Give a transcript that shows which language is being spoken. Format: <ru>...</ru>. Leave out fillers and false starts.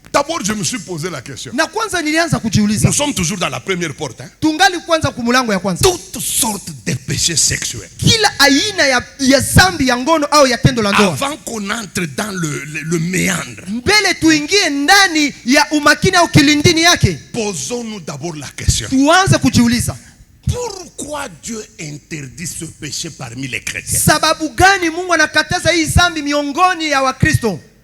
<fr>d'abord je me suis posé la question.</fr> <sw>Na kwanza nilianza kujiuliza.</sw> <fr>Nous sommes toujours dans la première porte, hein?</fr> <sw>Tungali kwanza kumulango ya kwanza.</sw> <fr>Toutes sortes de péchés sexuels.</fr> <sw>Kila aina ya zambi ya ngono au ya tendo la ndoa.</sw> <fr>Avant qu'on entre dans le méandre,</fr> <sw>mbele tuingie ndani ya umakini au kilindini yake,</sw> <fr>posons-nous d'abord la question.</fr> <sw>Tuanze kujiuliza.</sw> <fr>Pourquoi Dieu interdit ce péché parmi les chrétiens?</fr> <sw>Sababu gani Mungu anakataza hii zambi miongoni ya Wakristo?</sw>